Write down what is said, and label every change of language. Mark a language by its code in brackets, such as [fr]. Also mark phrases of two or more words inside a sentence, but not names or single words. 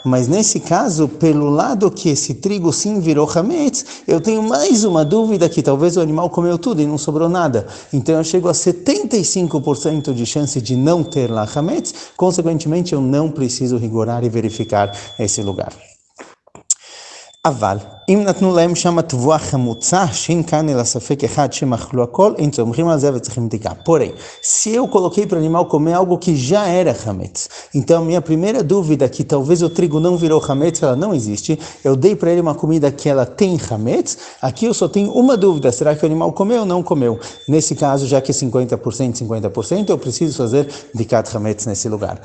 [pt] Mas nesse caso, pelo lado que esse trigo sim virou Hametz, eu tenho mais uma dúvida que talvez o animal comeu tudo e não sobrou nada. Então eu chego a 75% de chance de não ter lá Hametz, consequentemente eu não preciso rigorar e verificar esse lugar. [he] אבל אם נתנו להם שם תבואה חמוצה, שאין כאן אלא ספק אחד שהם אכלו הכל, הם סומכים על זה וצריכים בדיקה. [pt] Porém, se eu coloquei para o animal comer algo que já era Hametz, então minha primeira dúvida que talvez o trigo não virou Hametz, ela não existe, eu dei para ele uma comida que ela tem Hametz, aqui eu só tenho uma dúvida, será que o animal comeu ou não comeu? Nesse caso, já que é 50%, 50%, eu preciso fazer [he] בדיקת חמץ [pt] nesse lugar.